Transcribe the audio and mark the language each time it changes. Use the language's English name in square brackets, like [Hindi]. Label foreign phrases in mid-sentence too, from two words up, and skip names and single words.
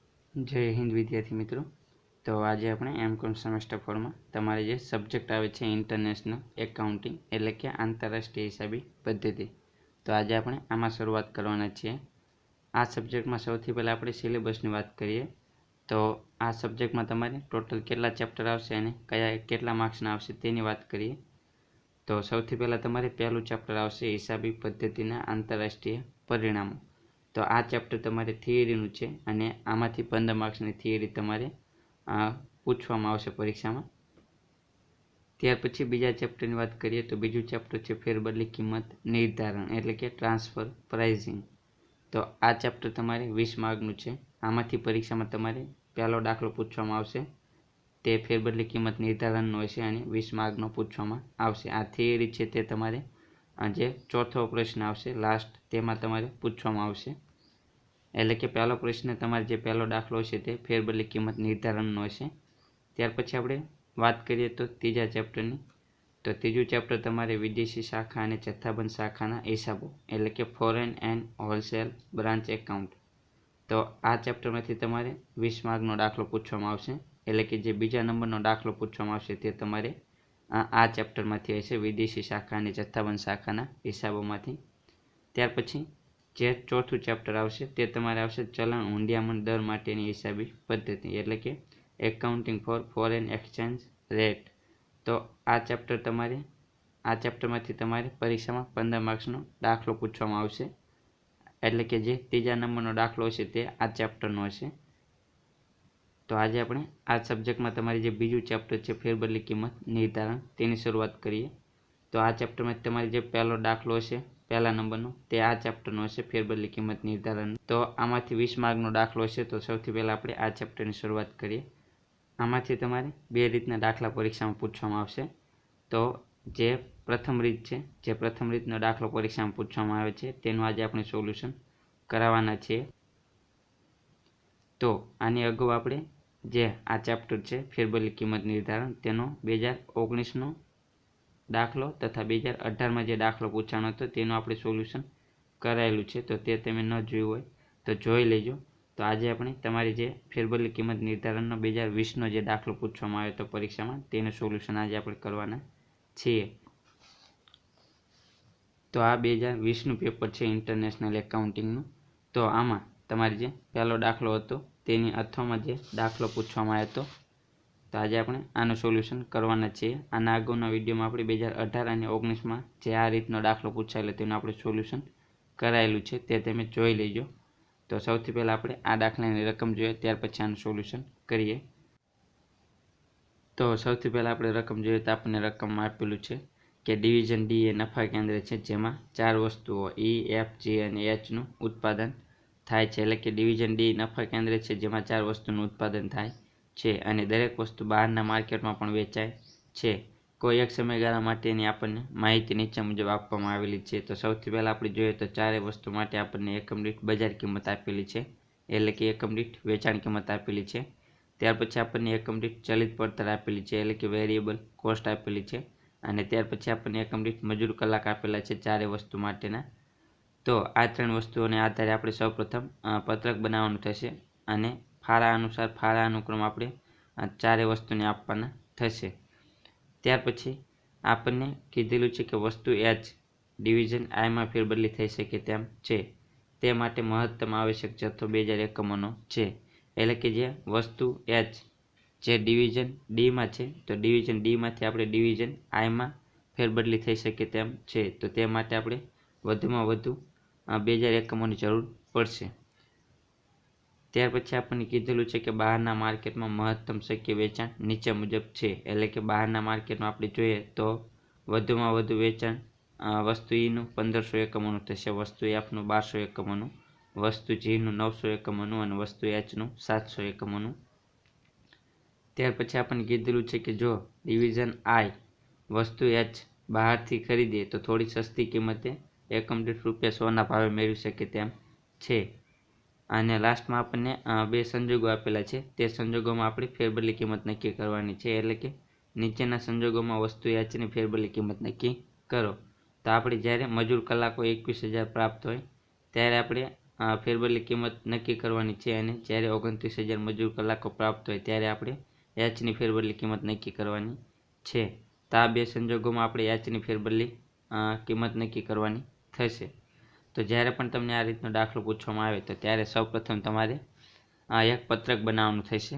[Hindi] जय हिंद विद्यार्थी मित्रों। [Gujarati] તો આજ આપણે [English] M.Com semester 4 [Gujarati] માં તમારે જે સબ્જેક્ટ આવે છે [English] International Accounting [Gujarati] એટલે કે આંતરરાષ્ટ્રીય હિસાબી પદ્ધતિ, તો આજે આપણે આમાં શરૂઆત કરવાના છીએ। આ સબ્જેક્ટમાં સૌથી પહેલા આપણે સિલેબસની વાત કરીએ તો આ સબ્જેક્ટમાં તમારે ટોટલ કેટલા ચેપ્ટર આવશે અને કેટલા માર્ક્સના આવશે તેની વાત કરીએ। તો સૌથી પહેલા તમારે પહેલું ચેપ્ટર આવશે હિસાબી પદ્ધતિના આંતરરાષ્ટ્રીય પરિણામો। તો આ ચેપ્ટર તમારે થિયરીનુ છે અને આમાંથી 15 માર્ક્સની થિયરી તમારે પૂછવામાં આવશે પરીક્ષામાં। ત્યાર પછી બીજા ચેપ્ટરની વાત કરીએ તો બીજું ચેપ્ટર છે ફેરબદલી કિંમત નિર્ધારણ એટલે કે [English] transfer pricing. [Gujarati] તો આ ચેપ્ટર તમારે 20 માર્કનું છે। આમાંથી પરીક્ષામાં તમારે પહેલો દાખલો પૂછવામાં આવશે તે ફેરબદલી કિંમત નિર્ધારણનો હશે અને 20 માર્કનો પૂછવામાં આવશે। આ થિયરી છે તે તમારે જે ચોથો પ્રશ્ન આવશે લાસ્ટ તેમાં તમારે પૂછવામાં આવશે। એટલે કે પહેલો પ્રશ્ન તમારે જે પહેલો દાખલો હશે તે ફેરબદલી કિંમત નિર્ધારણનો હશે। ત્યાર પછી આપણે વાત કરીએ તો તીજા ચેપ્ટરની, તો તીજું ચેપ્ટર તમારે વિદેશી શાખા અને જથ્થાબંધ શાખાના હિસાબો એટલે કે [English] foreign and wholesale branch account. [Gujarati] તો આ ચેપ્ટરમાંથી તમારે 20 માર્કનો દાખલો પૂછવામાં આવશે એટલે કે જે બીજા નંબરનો દાખલો પૂછવામાં આવશે તે તમારે આ ચેપ્ટરમાંથી હશે વિદેશી શાખા અને જથ્થાબંધ શાખાના હિસાબોમાંથી। ત્યાર પછી જે ચોથું ચેપ્ટર આવશે તે તમારે આવશે ચલન હુંડિયામણ દર માટેની હિસાબી પદ્ધતિ એટલે કે [English] accounting for foreign exchange rate. [Gujarati] તો આ ચેપ્ટર તમારે આ ચેપ્ટરમાંથી તમારે પરીક્ષામાં 15 માર્ક્સનો દાખલો પૂછવામાં આવશે એટલે કે જે તીજા નંબરનો દાખલો હશે તે આ ચેપ્ટરનો હશે। તો આજ આપણે આ સબ્જેક્ટમાં તમારી જે બીજું ચેપ્ટર છે ફેરબદલી કિંમત નિર્ધારણ તેની શરૂઆત કરીએ। તો આ ચેપ્ટરમાં તમારે જે પહેલો દાખલો હશે પહેલા નંબરનો તે આ ચેપ્ટરનો હશે ફેરબદલી કિંમત નિર્ધારણ। તો આમાંથી 20 માર્કનો દાખલો હશે। તો સૌથી પહેલા આપણે આ ચેપ્ટરની શરૂઆત કરીએ। આમાંથી તમારે બે રીતના દાખલા પરીક્ષામાં પૂછવામાં આવશે। તો જે પ્રથમ રીત છે જે પ્રથમ રીતનો દાખલો પરીક્ષામાં પૂછવામાં આવે છે તેનું આજ આપણે સોલ્યૂશન કરાવવાના છીએ। તો આની અગાઉ આપણે જે આ ચેપ્ટર છે ફેરબદલી કિંમત નિર્ધારણ તેનો 2019 નો દાખલો તથા 2018 માં જે દાખલો પૂછાણો હતો તેનું આપણે સોલ્યૂશન કરાયેલું છે। તો તે તમે ન જોયું હોય તો જોઈ લેજો। તો આજ આપણે તમારી જે ફેરબદલી કિંમત નિર્ધારણનો 2020 નો જે દાખલો પૂછવામાં આવ્યો હતો પરીક્ષામાં તેનું સોલ્યૂશન આજ આપણે કરવાના છીએ। તો આ 2020 નું પેપર છે [English] International Accountingનું। [Gujarati] તો આમાં તમારે જે પહેલો દાખલો હતો તેની અથવામાં જે દાખલો પૂછવામાં આવ્યો હતો તો આજ આપણે આનું સોલ્યૂશન કરવાના છીએ। આના અગાઉના વિડિયોમાં આપણે 2018 અને 19 માં જે આ રીતનો દાખલો પૂછાયેલો તેનું આપણે સોલ્યૂશન કરાયેલું છે તે તમે જોઈ લેજો। તો સૌથી પહેલા આપણે આ દાખલાની રકમ જોઈએ ત્યાર પછી આનું સોલ્યૂશન કરીએ। તો સૌથી પહેલા આપણે રકમ જોઈએ તો આપણે રકમમાં આપેલું છે કે ડિવિઝન ડી એ નફા કેન્દ્ર છે જેમાં 4 વસ્તુઓ ઈ એફ જી અને એચ નું ઉત્પાદન થાય છે। એટલે કે ડિવિઝન ડી નફા કેન્દ્ર છે જેમાં 4 વસ્તુનું ઉત્પાદન થાય છે અને દરેક વસ્તુ બહારના માર્કેટમાં પણ વેચાય છે। કોઈ એક સમયગાળા માટેની આપણને માહિતી નીચે મુજબ આપવામાં આવેલી છે। તો સૌથી પહેલા આપણે જોઈએ તો ચારે વસ્તુ માટે આપણને એકમ દીઠ બજાર કિંમત આપેલી છે એટલે કે એકમ દીઠ વેચાણ કિંમત આપેલી છે। ત્યાર પછી આપણને એકમ દીઠ ચલિત પડતર આપેલી છે એટલે કે [English] variable cost [Gujarati] આપેલી છે અને ત્યાર પછી આપણને એકમ દીઠ મજૂર કલાક આપેલા છે ચારે વસ્તુ માટેના। તો આ ત્રણ વસ્તુઓને આધારે આપણે સૌપ્રથમ પત્રક બનાવવાનું થશે અને ફાળા અનુસાર ફાળા અનુક્રમ આપણે ચારે વસ્તુને આપવાના થશે। ત્યાર પછી આપણને કીધેલું છે કે વસ્તુ એચ ડિવિઝન આઈ માં ફેરબદલી થઈ શકે તેમ છે તે માટે મહત્તમ આવશ્યક જથ્થો 2000 એકમોનો છે। એટલે કે જે વસ્તુ એચ જે ડિવિઝન ડી માં છે તો ડિવિઝન ડી માંથી આપણે ડિવિઝન આઈ માં ફેરબદલી થઈ શકે તેમ છે। તો તે માટે આપણે વધુમાં વધુ 2000 એકમોની જરૂર પડશે। ત્યાર પછી આપણે કીધેલું છે કે બહારના માર્કેટમાં મહત્તમ શક્ય વેચાણ નીચે મુજબ છે। એટલે કે બહારના માર્કેટમાં આપણે જોઈએ તો વધુમાં વધુ વેચાણ વસ્તુ ઈ નું 1500 એકમોનું થશે, વસ્તુ એફ નું 1200 એકમોનું, વસ્તુ જી નું 900 એકમોનું અને વસ્તુ એચ નું 700 એકમોનું। ત્યાર પછી આપણે કીધેલું છે કે જો ડિવિઝન આઈ વસ્તુ એચ બહારથી ખરીદે તો થોડી સસ્તી કિંમતે એકમ દીઠ ₹100 ના ભાવે મેળવી શકે તેમ છે। અને લાસ્ટમાં આપણને બે સંજોગો આપેલા છે તે સંજોગોમાં આપણે ફેરબદલી કિંમત નક્કી કરવાની છે। એટલે કે નીચેના સંજોગોમાં વસ્તુ એચ ની ફેરબદલી કિંમત નક્કી કરો। તો આપણે જ્યારે મજૂર કલાકો 21,000 પ્રાપ્ત હોય ત્યારે આપણે ફેરબદલી કિંમત નક્કી કરવાની છે અને જ્યારે 29,000 મજૂર કલાકો પ્રાપ્ત હોય ત્યારે આપણે એચની ફેરબદલી કિંમત નક્કી કરવાની છે. તો આ બે સંજોગોમાં આપણે એચની ફેરબદલી કિંમત નક્કી કરવાની થશે. તો જ્યારે પણ તમને આ રીતનો દાખલો પૂછવામાં આવે તો ત્યારે સૌપ્રથમ તમારે એક પત્રક બનાવવાનું થશે.